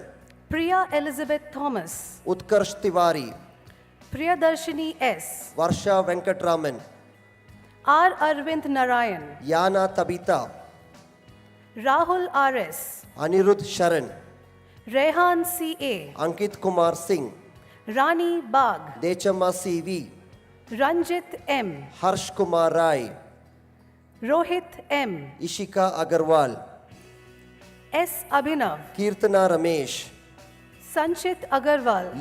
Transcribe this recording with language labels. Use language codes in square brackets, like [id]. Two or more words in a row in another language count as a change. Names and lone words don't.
[en] Priya Elizabeth Thomas, Utkarsh Tiwari. Priyadarshini S, Varsha Venkatraman. R. Arvind Narayan, Yana Tabita. Rahul R.S., Anirudh Sharan. Rehan C.A., Ankit Kumar Singh. Rani Bagh, Dechama CV. Ranjit M, Harsh Kumar Rai. Rohit M, Ishika Agarwal. S. Abhinav, Kirtana Ramesh. Sanchit Agarwal,